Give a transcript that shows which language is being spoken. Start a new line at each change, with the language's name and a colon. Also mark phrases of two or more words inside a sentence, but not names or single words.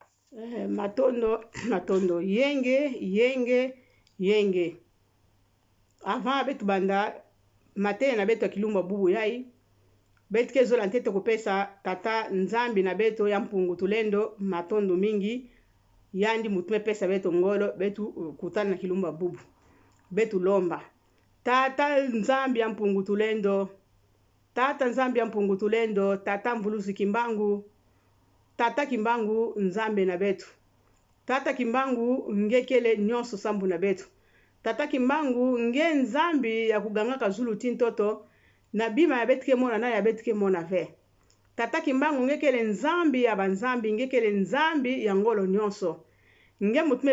Kituba (Democratic Republic of Congo): Matondo matondo yenge avant betu banda matene na betu akilumba bubu yai betu kezola ntete kupesa tata nzambi na betu ya mpungu tulendo matondo mingi yandi mutume pesa betu ngolo betu kutana na kilumba bubu betu lomba tata nzambi ya mpungu tulendo tata mvuluzi kimbangu tata kimbangu nzambe na betu tata kimbangu ngekele nyonso sambu na betu tata kimbangu nge nzambi ya kugangaka zulu tintoto na bima ya betike mona na ya betike mona ve tata kimbangu ngekele nzambi ya banzambi ngekele nzambi ya ngolo nyonso nge mutume